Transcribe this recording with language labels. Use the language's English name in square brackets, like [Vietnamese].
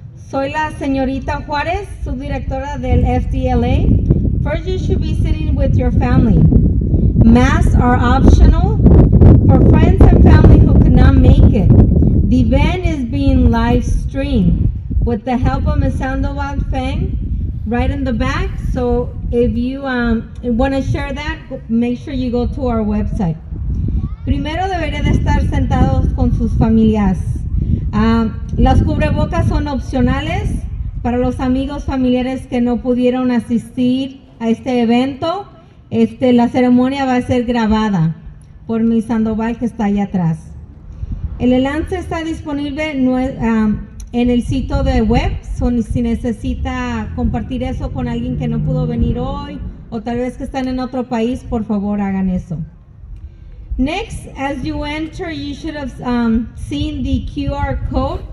[Spanish] Soy la señorita Juárez, subdirectora del FDLA. [English] First, you should be sitting with your family. Masks are optional for friends and family who could not make it. The event is being live streamed with the help of Ms. Sandoval Feng right in the back. So if you want to share that, make sure you go to our website. [Spanish] Primero debería de estar sentados con sus familias. Las cubrebocas son opcionales, Para los amigos familiares que no pudieron asistir a este evento, la ceremonia va a ser grabada por mi Sandoval que está allá atrás. El enlace está disponible en el sitio de web, si necesita compartir eso con alguien que no pudo venir hoy o tal vez que están en otro país, por favor hagan eso. [English] Next, as you enter, you should have seen the QR code.